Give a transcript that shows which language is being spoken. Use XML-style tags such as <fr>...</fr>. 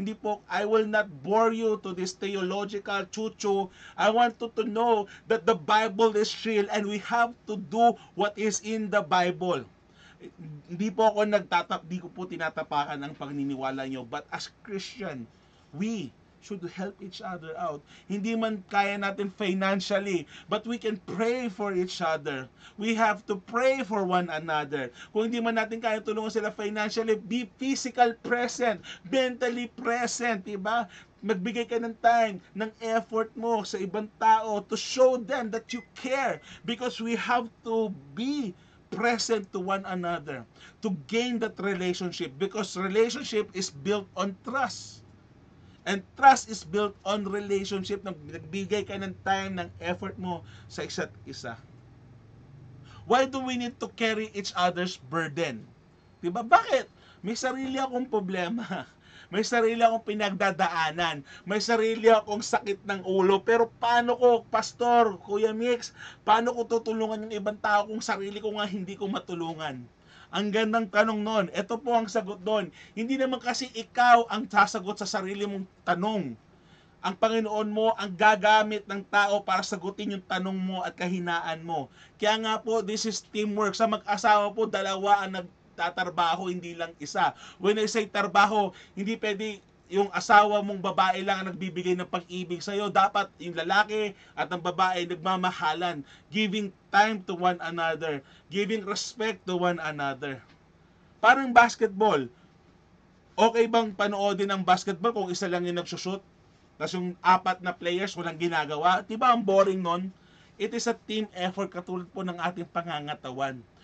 <tl>Hindi po,</tl> <en>I will not bore you to this theological chuchu. I want you to know that the Bible is real and we have to do what is in the Bible.</en> <tl>Hindi po ako di ko po tinatapakan ang paniniwala nyo.</tl> <en>But as Christian, we should help each other out.</en> <tl>Hindi man kaya natin</tl> <en>financially, but we can pray for each other. We have to pray for one another.</en> <tl>Kung hindi man natin kaya tulungan sila financially,</tl> <en>be physical present, mentally present, diba?</en> <tl>Magbigay ka ng time, ng effort mo sa ibang tao</tl> <en>to show them that you care because we have to be present to one another to gain that relationship because relationship is built on trust. And trust is built on relationship.</en> <tl>Nagbigay ka ng time, ng effort mo sa isa't isa.</tl> <en>Why do we need to carry each other's burden?</en> <tl>Diba? Bakit? May sarili akong problema. May sarili akong pinagdadaanan. May sarili akong sakit ng ulo. Pero paano ko, Pastor, Kuya Mix, paano ko tutulungan yung ibang tao kung sarili ko nga hindi ko matulungan? Ang gandang tanong nun. Ito po ang sagot doon. Hindi naman kasi ikaw ang sasagot sa sarili mong tanong. Ang Panginoon mo ang gagamit ng tao para sagutin yung tanong mo at kahinaan mo. Kaya nga po,</tl> <en>this is teamwork.</en> <tl>Sa mag-asawa po, dalawa ang nagtatrabaho, hindi lang isa.</tl> <en>When I say</en> <tl>trabaho, hindi pwede yung asawa mong babae lang ang nagbibigay ng pag-ibig sa'yo. Dapat yung lalaki at ang babae nagmamahalan.</tl> <en>Giving time to one another. Giving respect to one another.</en> <tl>Parang basketball. Okay bang panoodin ang basketball kung isa lang yung nagsushoot? Tapos yung apat na players walang ginagawa? Diba ang boring nun?</tl> <en>It is a team effort</en> <tl>katulad po ng ating pangangatawan.</tl>